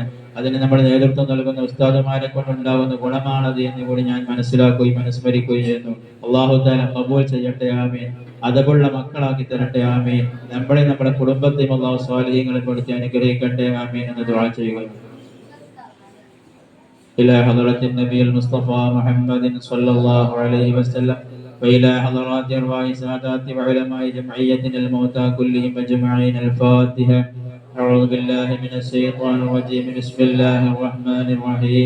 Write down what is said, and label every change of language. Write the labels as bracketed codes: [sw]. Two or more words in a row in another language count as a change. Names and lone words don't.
[ml] അതിന് നമ്മൾ നേതൃത്വം നൽകുന്ന ഉസ്താദുമാരെ കൊണ്ടുണ്ടാകുന്ന ഗുണമാണത് എന്ന് കൂടി ഞാൻ മനസ്സിലാക്കുകയും അനുസ്മരിക്കുകയും ചെയ്യുന്നു. അല്ലാഹു തആല ഖബൂൽ ചെയ്യട്ടെ, ആമീൻ. അതകുള്ള മക്കളാക്കി തരട്ടെ, ആമീൻ. നമ്മളെ നമ്മുടെ കുടുംബത്തെയും അല്ലാഹു സ്വാലിഹീങ്ങളിൽ പെടുത്തി അനുഗ്രഹിക്കട്ടെ, ആമീൻ എന്ന് ദുആ ചെയ്യുക. [ar] إلى حضرة النبي المصطفى محمد صلى الله عليه وسلم وإلى حضرات أرواح سادات وعلماء جمعية الموتى كلهم أجمعين. الفاتحة. أعوذ بالله من الشيطان الرجيم. بسم الله الرحمن الرحيم.